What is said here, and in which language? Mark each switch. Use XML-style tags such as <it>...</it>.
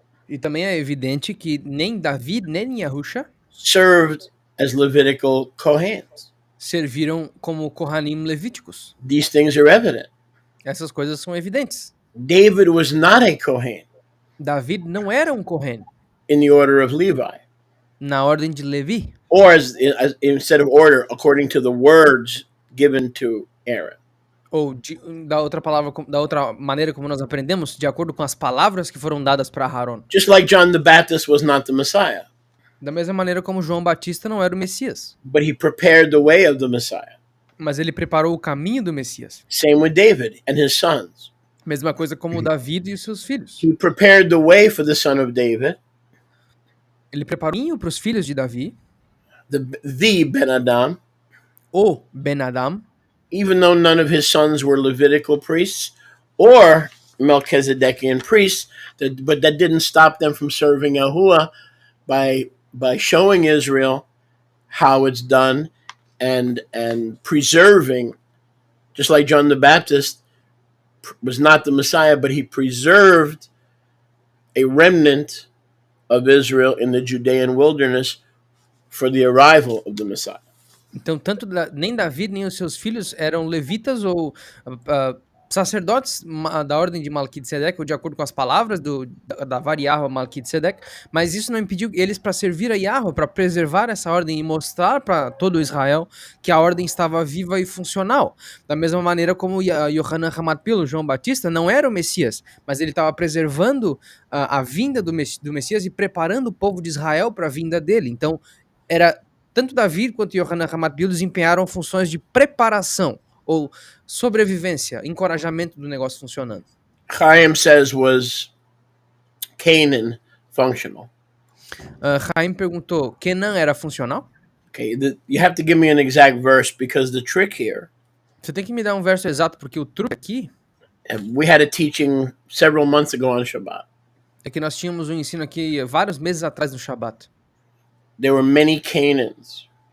<pt>E também é evidente que nem David nem Yahusha</pt> <en>served as Levitical Kohens.</en> <pt>serviram como Kohanim levíticos.</pt> <en>These things are evident.</en> <pt>Essas coisas são evidentes.</pt> <en>David was not a Kohen</en> <pt>David não era um Kohen</pt> <en>in the order of Levi,</en> <pt>na ordem de Levi,</pt> <en>or as instead of order, according to the words given to Aaron.</en> <pt>ou da outra maneira como nós aprendemos, de acordo com as palavras que foram dadas para Aaron.</pt> <en>Just like John the Baptist was not the Messiah,</en> <pt>Da mesma maneira como João Batista não era o Messias,</pt> <en>but he prepared the way of the Messiah.</en> <pt>mas ele preparou o caminho do Messias.</pt> <en>Same with David and his sons.</en> <pt>Mesma coisa como David e os seus filhos.</pt> <en>He prepared the way for the son of David,</en> <pt>Ele preparou o caminho para os filhos de Davi,</pt> <en>the Ben-Adam,</en> <pt>o Ben-Adam,</pt> <en>even though none of his sons were Levitical priests or Melchisedekian priests, but that didn't stop them from serving Yahuwah by showing Israel how it's done and preserving, just like John the Baptist was not the Messiah, but he preserved a remnant of Israel in the Judean wilderness for the arrival of the Messiah.</en> <pt>Então, nem Davi nem os seus filhos eram levitas ou sacerdotes da ordem de Melquisedeque, ou de acordo com as palavras da Yahweh Melquisedeque, mas isso não impediu eles para servir a Yahweh, para preservar essa ordem e mostrar para todo Israel que a ordem estava viva e funcional. Da mesma maneira como Yohanan Ramat Pilo, João Batista, não era o Messias, mas ele estava preservando a vinda do Messias e preparando o povo de Israel para a vinda dele. Então, tanto Davi quanto Yohanan Ramat Pilo desempenharam funções de preparação, ou sobrevivência, encorajamento do negócio funcionando?</pt> <en>Chaim says was Canaan functional.</en> <pt>Chaim perguntou, Kenan era funcional?</pt> <en>Okay, you have to give me an exact verse because the trick here.</en> <pt>Você tem que me dar um verso exato, porque o truque aqui</pt> <en>we had a teaching several months ago on Shabbat.</en> <pt>é que nós tínhamos um ensino aqui vários meses atrás no Shabat.</pt> <en>There were many Canaans.</en>